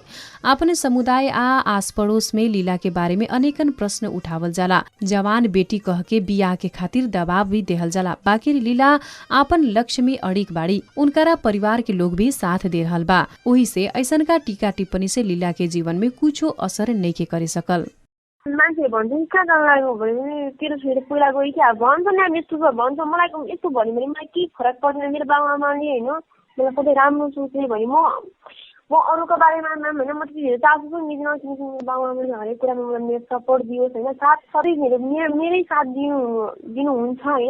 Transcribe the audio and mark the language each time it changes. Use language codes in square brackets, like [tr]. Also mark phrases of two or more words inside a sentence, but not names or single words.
[bho] अपने समुदाय आ आस पड़ोस में लीला के बारे में अनेकन प्रश्न उठावल जाला। जवान बेटी कह के बियाह के खातिर दबाव भी देहल जाला। बाकिर लीला आपन लक्ष्य में अड़िक बाड़ी। उनकरा परिवार के लोग भी साथ दे रहल बा। ओही से ऐसनका टीका टिप्पणी से लीला के जीवन में कुछो असर नइखे करे सकल। [ne] मान्छेले भन्छ नि कहाँ जान लागेको भने तेरो छोरी पहिला गयो कि भन्छ नि, अब यस्तो भन्छ। मलाई यस्तो भन्यो भने मलाई केही फरक पर्दैन। मेरो बाबा आमाले होइन मलाई सधैँ राम्रो सोच्ने भने म अरूको बारेमा होइन म त्यति धेरै चासो पनि दिँदिनँ। किनकि मेरो बाबा आमाले हरेक कुरामा मलाई मेरो सपोर्ट दियोस् होइन, साथ सधैँ मेरै साथ दिनुहुन्छ होइन।